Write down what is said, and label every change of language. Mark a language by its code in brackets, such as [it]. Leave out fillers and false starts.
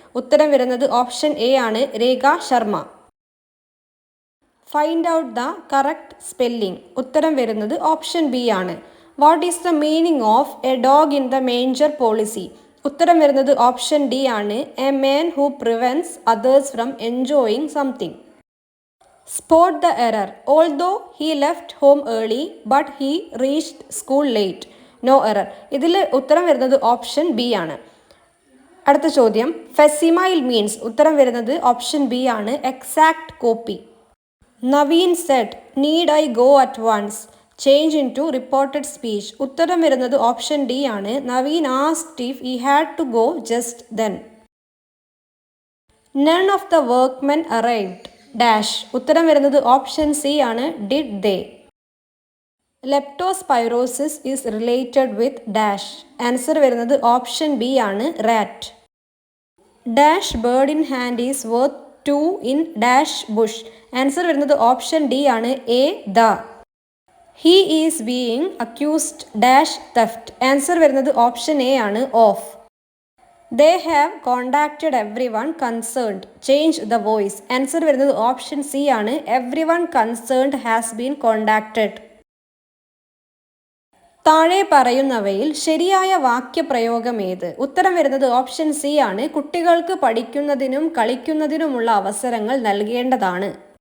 [ml] ഉത്തരം വരുന്നത് option A ആണ്, രേഖ Sharma. [en] Find out the correct spelling. [ml] ഉത്തരം വരുന്നത് ഓപ്ഷൻ ബി ആണ്. [en] What is the meaning of a dog in the manger policy? [ml] ഉത്തരം വരുന്നത് ഓപ്ഷൻ ഡി ആണ്, [en] A man who prevents others from enjoying something. Spot the error. Although he left home early, but he reached school late. No error. [ml] ഇതിൽ ഉത്തരം വരുന്നത് option B ആണ്. അടുത്ത ചോദ്യം: [en] Facsimile means. [ml] ഉത്തരം വരുന്നത് ഓപ്ഷൻ ബി ആണ്, [en] Exact copy. Naveen said, need I go at once? Change into reported speech. [ml] ഉത്തരം വരുന്നത് ഓപ്ഷൻ ഡി ആണ്, [en] Naveen asked if he had to go just then. None of the workmen arrived. [ml] Dash. ഉത്തരം വരുന്നത് option C ആണ്, [en] Did they. Leptospirosis is related with dash. [ml] Answer വരുന്നത് option B ആണ്, rat. [en] Dash bird in hand is worth 2 in dash bush. [ml] Answer വരുന്നത് option D ആണ്, [en] A. The. He is being accused dash theft. [ml] Answer വരുന്നത് option A ആണ്, of. [en] They have contacted everyone concerned. Change the voice. [ml] Answer വരുന്നത് option C ആണ്, [en] everyone concerned has been contacted. [ml] താഴെ പറയുന്നവയിൽ ശരിയായ വാക്യപ്രയോഗം ഏത്? ഉത്തരം വരുന്നത് ഓപ്ഷൻ സി ആണ്, കുട്ടികൾക്ക് പഠിക്കുന്നതിനും കളിക്കുന്നതിനുമുള്ള അവസരങ്ങൾ നൽകേണ്ടതാണ്.